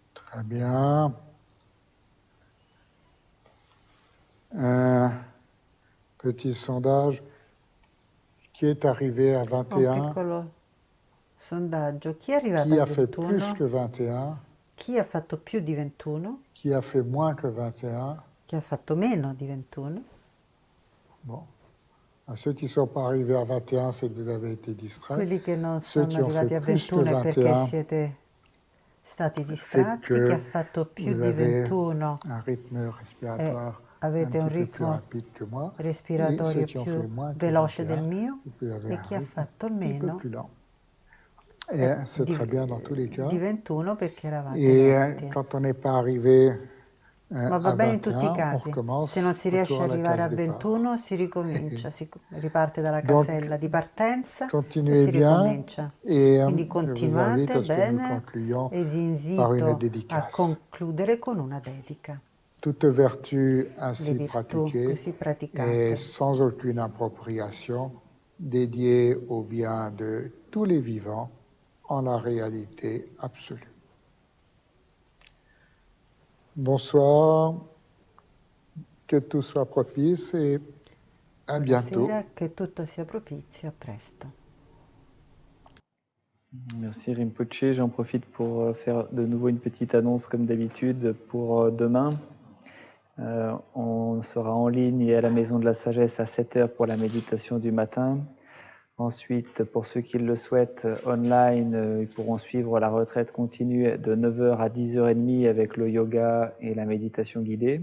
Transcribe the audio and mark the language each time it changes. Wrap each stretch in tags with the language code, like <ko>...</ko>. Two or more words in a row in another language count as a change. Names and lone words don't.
<fr>Très bien. Un petit sondage. Qui est arrivé à</fr> <it>Un</it> <fr>21?</fr> <it>piccolo sondaggio. Chi è arrivato</it> <fr>Qui</fr> <it>a</it> <fr>a fait plus</fr> <it>21?</it> <fr>que 21?</fr> <it>Chi ha fatto più di 21?</it> <fr>Qui a fait moins que 21?</fr> <it>Chi ha fatto meno di 21?</it> <fr>Bon. À ceux qui ne sont pas arrivés à 21, c'est que vous avez été distraits.</fr> <it>Quelli che non</it> <fr>Ceux</fr> <it>sono</it> <fr>qui ont fait</fr> <it>arrivati a</it> <fr>plus que</fr> <it>21 è perché</it> <fr>21,</fr> <it>siete stati</it> <fr>c'est</fr> <it>distratti. Chi</it> <fr>que</fr> <it>ha fatto più</it> <fr>vous</fr> <it>di</it> <fr>avez</fr> <it>21</it> <fr>un rythme respiratoire un</fr> <it>avete un</it> <fr>petit peu plus</fr> <it>ritmo</it> <fr>rapide que moi. Et ceux</fr> <it>respiratorio</it> <fr>qui ont fait</fr> <it>più</it> <fr>moins que</fr> <it>veloce del</it> <fr>21,</fr> <it>mio,</it> <fr>vous avez</fr> <it>e</it> <fr>un</fr> <it>chi ha</it> <fr>rythme</fr> <it>fatto</it> <fr>un petit peu</fr> <it>meno</it> <fr>plus lent. Et c'est très bien dans tous les cas.</fr> <it>di 21 perché eravate</it> <fr>Et</fr> <it>lenti.</it> <fr>quand on n'est pas arrivé</fr> <it>Ma va</it> <fr>à</fr> <it>bene in tutti i</it> <fr>21, on</fr> <it>casi.</it> <fr>recommence</fr> <it>Se non si riesce</it> <fr>retour</fr> <it>ad</it> <fr>à la</fr> <it>arrivare a</it> <fr>case départ.</fr> <it>21 si ricomincia, si riparte dalla</it> <fr>Donc,</fr> <it>casella di partenza e</it> <fr>continuez</fr> <it>si</it> <fr>bien</fr> <it>ricomincia.</it> <fr>et</fr> <it>Quindi</it> <fr>je vous invite</fr> <it>continuate</it> <fr>à ce que nous</fr> <it>bene</it> <fr>concluions</fr> <it>e vi</it> <fr>par une</fr> <it>invito a</it> <fr>dédicace.</fr> <it>concludere con una dedica.</it> <fr>Toute vertu</fr> <it>Le</it> <fr>ainsi</fr> <it>virtù</it> <fr>pratiquée</fr> <it>così</it> <fr>est</fr> <it>praticate</it> <fr>sans aucune appropriation dédiée au bien de tous les vivants en la réalité absolue. Bonsoir, que tout soit propice et à bientôt.</fr> <it>Buonasera, che tutto sia propizio, a presto.</it> <fr>Merci Rinpoche. J'en profite pour faire de nouveau une petite annonce comme d'habitude pour demain. On sera en ligne et à la Maison de la Sagesse à 7 h pour la méditation du matin. Ensuite, pour ceux qui le souhaitent, online, ils pourront suivre la retraite continue de 9 h à 10 h 30 avec le yoga et la méditation guidée.</fr>